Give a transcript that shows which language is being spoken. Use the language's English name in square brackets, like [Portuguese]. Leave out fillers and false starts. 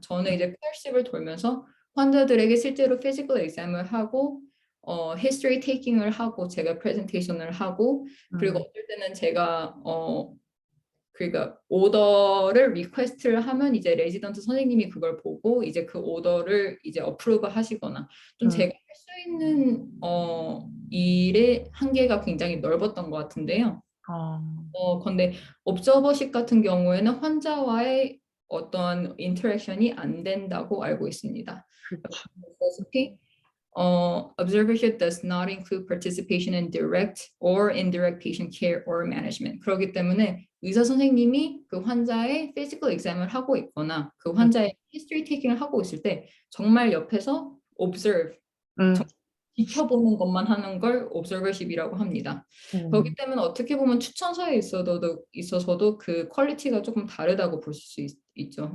[Korean] 저는 이제 클래식을 돌면서 환자들에게 실제로 피지컬 exam을 하고 history taking을 하고 제가 프레젠테이션을 하고, 그리고 어떨 때는 제가 그러니까 오더를 리퀘스트를 하면 이제 레지던트 선생님이 그걸 보고 이제 그 오더를 이제 어프로브 하시거나 좀 제가 할 수 있는 일의 한계가 굉장히 넓었던 것 같은데요. 근데 옵저버십 같은 경우에는 환자와의 어떤 인터랙션이 안 된다고 알고 있습니다. 보다시피 [English] observership does not include participation in direct or indirect patient care or management. [Korean] 그렇기 때문에 의사 선생님이 그 환자의 physical exam을 하고 있거나 그 환자의 history taking을 하고 있을 때 정말 옆에서 observe, 지켜보는 것만 하는 걸 observership이라고 합니다. 그렇기 때문에 어떻게 보면 추천서에 있어서도 그 퀄리티가 조금 다르다고 보실 수 있죠.